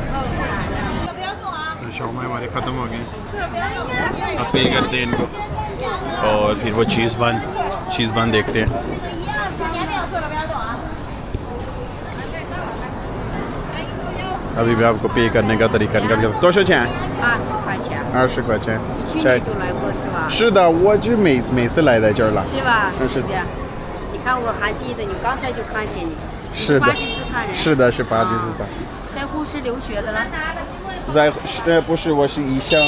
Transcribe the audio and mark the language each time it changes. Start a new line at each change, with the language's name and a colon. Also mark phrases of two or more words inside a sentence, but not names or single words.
Hindi: तो शौमा हमारे ख़त्म हो गए, अब पे करते हैं इनको और फिर वो चीज़ बन देखते हैं। अभी भी आपको पे करने का तरीका निकल गया। तो 20 块钱。
Chinese: 去年就来过是吧？是的，我就每次来在这儿了。是吧？是的。你看我还记得你，刚才就看见你。是的。巴基斯坦人。是的，是巴基斯坦。在护士留学的了？不是，我是医生。